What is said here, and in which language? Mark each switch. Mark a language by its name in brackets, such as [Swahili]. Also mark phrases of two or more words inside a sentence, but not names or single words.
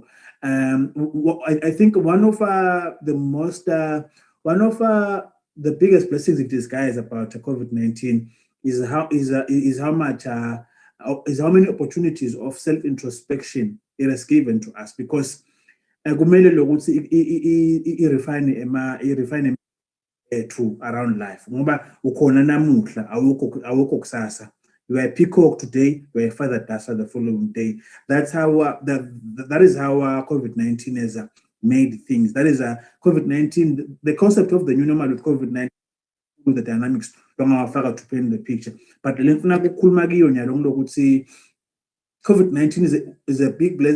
[English] I think one of the biggest blessings in disguise about COVID-19 is how many opportunities of self-introspection it has given to us, because [Zulu] kumele lokuthi irefine [English] true around life. [Zulu] Ngoba ukhona namuhla awukho kusasa. [English] You are a peacock today, you are a feather duster the following day. That's how that is how COVID-19 has made things. That is COVID-19. The concept of the new normal with COVID-19, with the dynamics, to paint the picture. But COVID-19 is a big blessing.